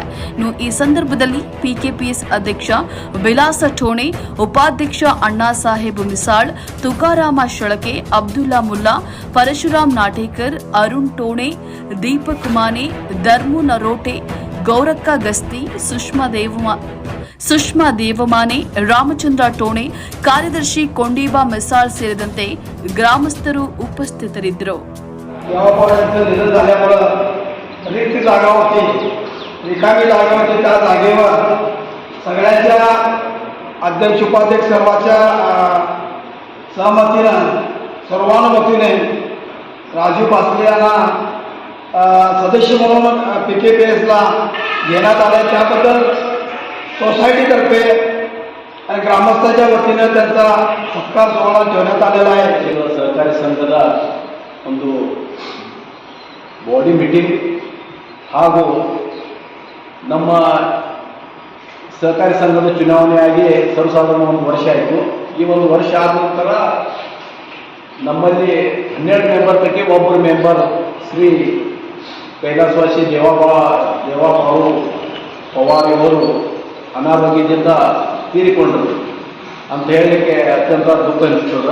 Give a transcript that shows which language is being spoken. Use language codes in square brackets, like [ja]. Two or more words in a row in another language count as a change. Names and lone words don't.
[kn] ಈ ಸಂದರ್ಭದಲ್ಲಿ ಪಿಕೆಪಿಎಸ್ ಅಧ್ಯಕ್ಷ ವಿಲಾಸ ಠೋಣೆ, ಉಪಾಧ್ಯಕ್ಷ ಅಣ್ಣಾ ಸಾಹೇಬ್ ಮಿಸಾಳ್, ತುಕಾರಾಮ ಶಳಕೆ, ಅಬ್ದುಲ್ಲಾ ಮುಲ್ಲಾ, ಪರಶುರಾಮ್ ನಾಟೇಕರ್, ಅರುಣ್ ಟೋಣೆ, ದೀಪಕ್ ಮಾನೆ, ಧರ್ಮು ನರೋಟೆ, ಗೌರಕ್ಕ ಗಸ್ತಿ, ಸುಷ್ಮಾ ದೇವಮಾನೆ, ರಾಮಚಂದ್ರ ಟೋಣೆ, ಕಾರ್ಯದರ್ಶಿ ಕೊಂಡೀಬಾ ಮಿಸಾಳ್ ಸೇರಿದಂತೆ ಗ್ರಾಮಸ್ಥರು ಉಪಸ್ಥಿತರಿದ್ದರು. [mr] सगळ्यांच्या अध्यक्ष उपाध्यक्ष सर्वांच्या सहमतीनं सर्वानुमतीने राजू पासले यांना सदस्य म्हणून PKPSला घेण्यात आले. त्याबद्दल सोसायटीतर्फे आणि ग्रामस्थांच्या वतीनं त्यांचा सत्कार सोहळा ठेवण्यात आलेला आहे. [kn] सहकारी ಸಂಘದ ಒಂದು ಬಾಡಿ ಮೀಟಿಂಗ್ ಹಾಗೂ ನಮ್ಮ ಸಹಕಾರಿ ಸಂಘದ ಚುನಾವಣೆಯಾಗಿ ಸರ್ವಸಾಧಾರಣ 1 ವರ್ಷ ಆಯಿತು. ಈ 1 ವರ್ಷ ಆದ ನಂತರ ನಮ್ಮಲ್ಲಿ 12 ಮೆಂಬರ್ ಪೈಕಿ ಒಬ್ಬರು ಮೆಂಬರ್ ಶ್ರೀ ಕೈಲಾಸವಾಸಿ ದೇವಬಾಳು ಪವಾರ್ ಇವರು ಅನಾರೋಗ್ಯದಿಂದ ತೀರಿಕೊಂಡರು ಅಂತ ಹೇಳಲಿಕ್ಕೆ ಅತ್ಯಂತ ದುಃಖ ಅನಿಸ್ತದೆ.